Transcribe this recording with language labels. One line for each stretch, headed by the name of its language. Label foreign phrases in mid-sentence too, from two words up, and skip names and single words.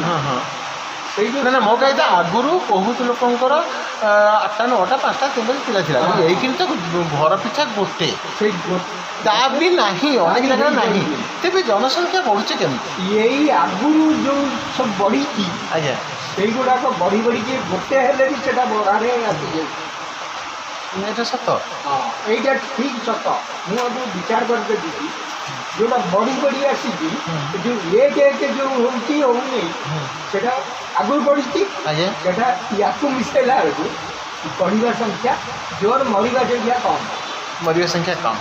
Odia: ନା ନା ମୋ କହିବା ଆଗରୁ ବହୁତ ଲୋକଙ୍କର 8ଟା 9ଟା 5ଟା 3ଟା ପିଲା ଥିଲା ଏଇକିନି ତ ଘର ପିଛା ଗୋଟେ ସେଇ ତା ବି ନାହିଁ ଅନେକ ଜାଗାରେ ନାହିଁ ତେବେ ଜନସଂଖ୍ୟା ବଢ଼ୁଛି କେମିତି ଏଇ ଆଗରୁ ଯେଉଁ ସବୁ ବଢ଼ିଛି ଆଜ୍ଞା ସେଇଗୁଡ଼ାକ ବଢ଼ି ବଢ଼ିକି ଗୋଟେ ହେଲେ ବି ସେଟା ବଢ଼ାରେ ଆସିଯାଉଛି ଏଇଟା ସତ ଏଇଟା ଠିକ ସତ ମୁଁ ଆକୁ ବିଚାର କରିଦେବି ଯେଉଁଟା ବଢ଼ି ବଢ଼ି ଆସିଛି ଯେଉଁ ଏକ ଯେଉଁ ହେଉଛି ହେଉନି ସେଇଟା ଆଗରୁ ବଢ଼ିଛି ସେଇଟା ୟାକୁ ମିଶାଇଲା ବେଳକୁ ବଢ଼ିବା ସଂଖ୍ୟା ଜୋର ମରିବା ସଂଖ୍ୟା କମ୍ ମରିବା ସଂଖ୍ୟା କମ୍